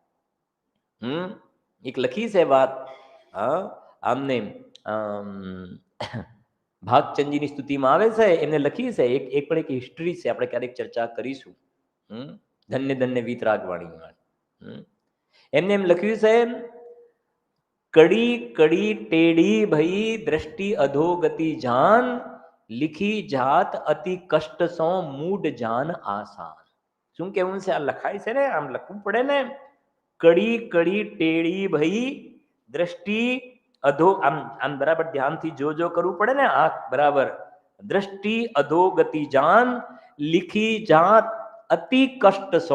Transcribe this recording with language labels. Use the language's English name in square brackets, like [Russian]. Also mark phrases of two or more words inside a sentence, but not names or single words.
[Gujarati] એક લખી છે વાત, આમને ભાગચંદજીની સ્તુતિમાં આવે છે, એમને લખી છે એક પણ એક હિસ્ટ્રી છે, આપણે ક્યારેક ચર્ચા કરીશું. ધન્ય ધન્ય વીતરાગવાણીમાં એમને એમ લખ્યું છે, [Hindi] कड़ी कड़ी टेढ़ी भई दृष्टि अधोगति जान, लिखी जात अति कष्ट सो मूड जान आसान. [Gujarati] શું કેવું છે? આ લખાય છે ને, આમ લખવું પડે ને. [Hindi] कड़ी कड़ी टेढ़ी भई दृष्टि अधो, [Gujarati] આમ બરાબર ધ્યાનથી જો કરવું પડે ને, આંખ બરાબર. [Hindi] दृष्टि अधोगति जान, लिखी जात अति कष्ट सो.